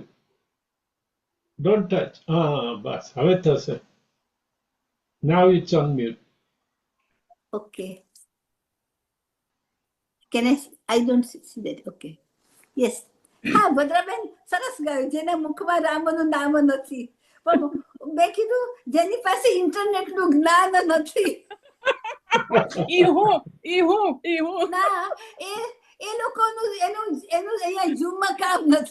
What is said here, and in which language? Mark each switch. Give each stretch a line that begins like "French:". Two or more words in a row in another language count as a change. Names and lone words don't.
English: Don't touch.
Gujarati: બસ હવે થશે.
English: Now it's on mute. Okay. Can I don't see that. Okay. Yes.
Gujarati: હા ભદ્રાબેન સરસ ગાયું. જેના મુખમાં રામનું નામ નથી, પણ મેં કીધું જેની પાસે ઇન્ટરનેટ નું જ્ઞાન નથી. ના, એ લોકોનું એનું અહીંયા ઝૂમમાં કામ નથી,